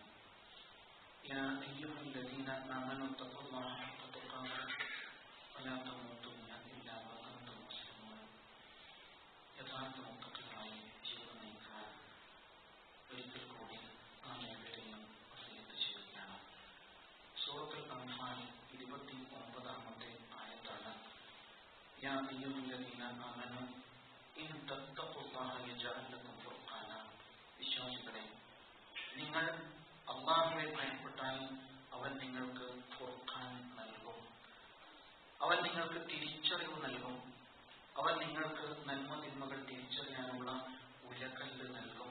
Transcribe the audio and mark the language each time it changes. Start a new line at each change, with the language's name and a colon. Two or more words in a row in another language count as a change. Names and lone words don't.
Arabic: يا أيها الذين آمنوا اتقوا الله حق تقاته ولا تموتن إلا وأنتم مسلمون.
Malayalam: യഥാർത്ഥ മുത്തഖികളായി ജീവിതം നയിക്കാൻ ഒരിക്കൽ കൂടി നാം ഏവരെയും വസിയത്ത് ചെയ്യുകയാണ്. സൂറത്തുൽ അൻഫാൽ 29-ാമത്തെ ആയത്താണ്.
Arabic: يا أيها الذين آمنوا إن تتقوا الله يجعل لكم
Malayalam: നിങ്ങൾ അല്ലാഹുവെ ഭയപ്പെട്ടാൽ അവൻ നിങ്ങൾക്ക് ഫുർഖാൻ നൽകും, അവൻ നിങ്ങൾക്ക് തിരിച്ചറിവ് നൽകും, അവൻ നിങ്ങൾക്ക് നന്മ തിന്മകൾ തിരിച്ചറിയാനുള്ള ഉലക്കല്ല് നൽകും.